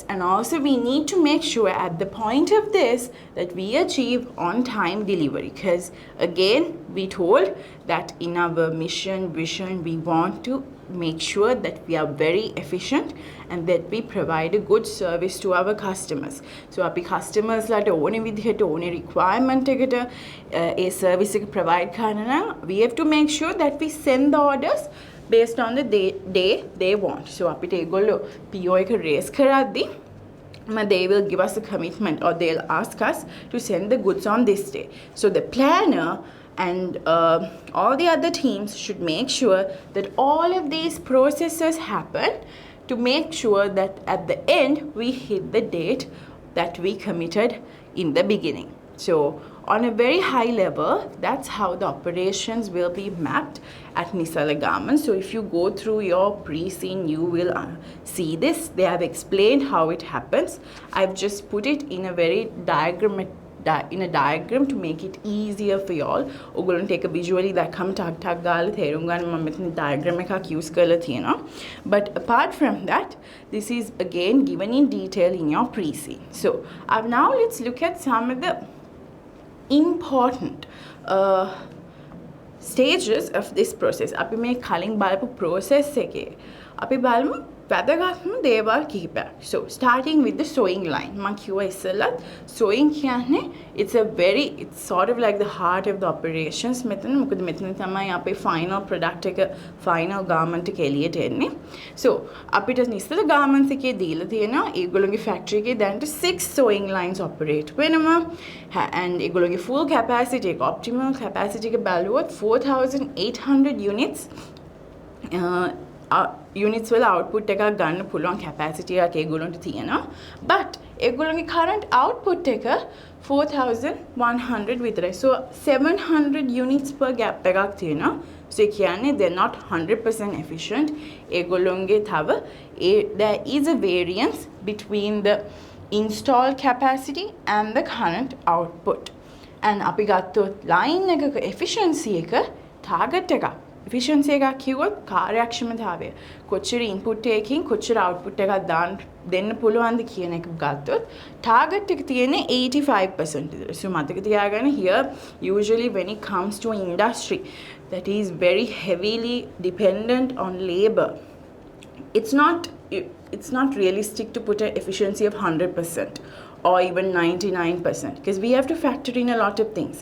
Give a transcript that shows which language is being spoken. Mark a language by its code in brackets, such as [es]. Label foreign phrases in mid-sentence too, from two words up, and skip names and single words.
[en] And also we need to make sure at the point of this that we achieve on time delivery, because again we told that in our mission, vision, we want to make sure that we are very efficient and that we provide a good service to our customers. So our customers [si] ලාට ඕනේ විදිහට ඕනේ requirement එකට ඒ service එක provide කරන්න නම් [en] we have to make sure that we send the orders based on the day they want. So [si] අපිට ඒගොල්ලෝ PO එක raise කරද්දී [en] they will give us a commitment or they'll ask us to send the goods on this day. So the planner and all the other teams should make sure that all of these processes happen to make sure that at the end we hit the date that we committed in the beginning. So on a very high level, that's how the operations will be mapped at Nisala Garments. So if you go through your pre-scene, you will see this. They have explained how it happens. I've just put it in a very diagram to make it easier for y'all. [si] ඔයගොල්ලන්ට [en] take a visually [si] දැක්කම ටක් ටක් ගාලා තේරුම් ගන්න මම මෙතන diagram එකක් use කරලා තියෙනවා. [en] But apart from that, this is again given in detail in your pre-scene. So now let's look at some of the important stages of this process. [si] අපි මේ කලින් බලපු process එකේ අපි බලමු වැදගත්ම දේවල් කිහිපයක්. [en] So starting with the sewing line. [si] මම කිව්වා ඉස්සෙල්ලත් sewing කියන්නේ [en] it's sort of like the heart of the operations මෙතන. [si] මොකද මෙතන තමයි අපේ [en] final product [si] එක [en] final garment [si] එක එළියට එන්නේ. So අපිට Nisala Garments එකේ දීලා තියෙනවා ඒගොල්ලෝගේ factory එකේ දැනට 6 [en] sewing lines operate [si] වෙනවා. And ඒගොල්ලෝගේ [en] full capacity [si] එක [en] optimal capacity [si] එක බලුවොත් 4800 units units වල output එකක් ගන්න පුළුවන් capacity එකක් ඒගොල්ලන්ට තියෙනවා. But ඒගොල්ලන්ගේ [en] current output [si] එක 4100 විතරයි. [en] So 700 units per gap [si] එකක් තියෙනවා. [en] So they're not 100% efficient. There is a variance between the installed capacity and the current output. [si] And අපි ගත්තොත් line එකක efficiency එක target එකක්. Efficiency එකක් කිව්වොත් කාර්යක්ෂමතාවය. කොච්චර input එකකින් කොච්චර output එකක් දෙන්න පුළුවන්ද කියන එක ගත්තොත් target එක තියෙන්නේ 85% විතර. [en] So [si] මතක තියාගන්න [en] here usually when it comes to industry that is very heavily dependent on labor, it's not realistic to put an efficiency of 100% or even 99% because we have to factor in a lot of things.